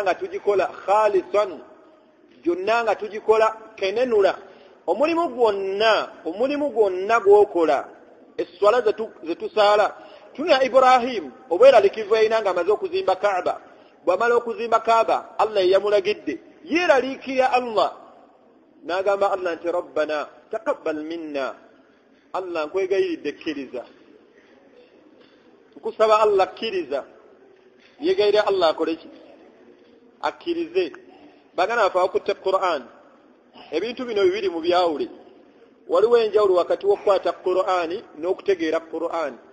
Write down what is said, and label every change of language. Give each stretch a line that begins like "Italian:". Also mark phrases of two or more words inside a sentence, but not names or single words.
Ganda: nga tugikola khalisan gyonna nga tugikola kenenula omulimu gwonna gw'okola esswala zetusaala tunya Ibrahim obweralikivu yalina nga amaze okuzimba Kaaba bw'amala okuzimba Kaaba Allah yamulagidde yeeraliikira Allah n'agamba Allah nti
Arabic: rabbana taqabbal minna
Ganda: Allah nkwegayiridde kkiriza nkusaba Allah kkiriza yegayirira Allah akole ki akkirize bagana bafa okutte Qur'an ebintu bino bibiri mu byawule waliwo enjawulo wakati w'okukwata Qur'ani n'okutegeera Qur'ani